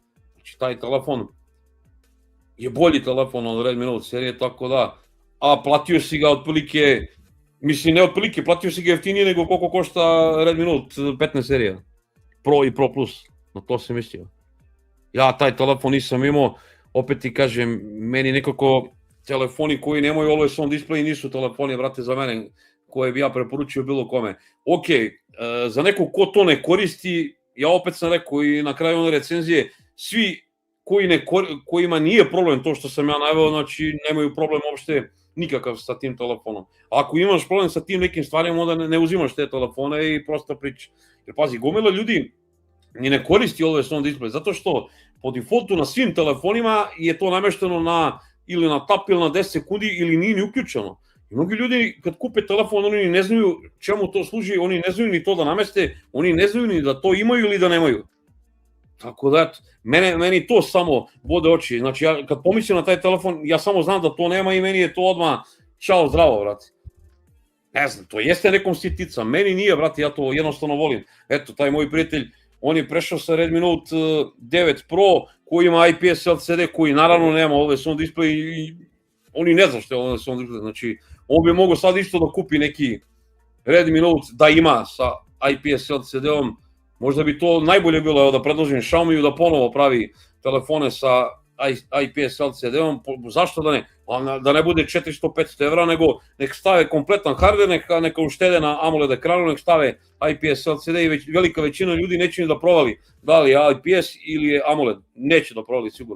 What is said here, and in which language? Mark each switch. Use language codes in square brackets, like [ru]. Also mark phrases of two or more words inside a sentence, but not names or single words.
[sr] Znači, taj telefon je bolji telefon od Redmi Note serije, tako da, a platio si ga otprilike, mislim ne otprilike, platio si ga jeftinije nego koliko košta Redmi Note 15 serija, Pro i Pro Plus, na to sam mislio. Ja taj telefon nisam imao, opet ti kažem, meni nekako telefoni koji nemaju [en] always on display [sr] nisu telefoni, brate, za mene, koje bi ja preporučio bilo kome. Ok, za nekog ko to ne koristi, ja opet sam rekao i na kraju one recenzije, svi kojima nije problem to što sam ja naveo, znači nemaju problem uopšte nikakav sa tim telefonom. Ako imaš problem sa tim nekim stvarima, onda ne uzimaš te telefone i prosto priča. Jer pazi, gomila ljudi ni ne koristi [en] always on display, [sr] zato što po defaultu na svim telefonima je to namešteno na ili na tap ili na 10 sekundi ili nije ni uključeno. I mnogi ljudi kad kupe telefon, oni ne znaju čemu to služi, oni ne znaju ni to da nameste, oni ne znaju ni da to imaju ili da nemaju. Tako da, meni to samo bode oči. Znači, ja kad pomislim na taj telefon, ja samo znam da to nema i meni je to odmah čao, zdravo, brate. Ne znam, to jeste nekom sitica, meni nije, brate, ja to jednostavno volim. Eto, taj moj prijatelj, on je prešao sa Redmi Note 9 Pro, koji ima IPS LCD, koji naravno nema [en] always on display [sr] i oni ne zna što je [en] always on display. [sr] Znači, on bi mogao sad isto da kupi neki Redmi Note da ima sa IPS LCD-om. Možda bi to najbolje bilo da predložim Xiaomiju da ponovo pravi telefone sa IPS LCD-om, zašto da ne? Da ne bude 400-500 evra, nego nek stave kompletan hardware, neka uštede na AMOLED ekranu, nek stave IPS LCD i velika većina ljudi neće ni da provali da li je IPS ili je AMOLED, neće da provali sigurno.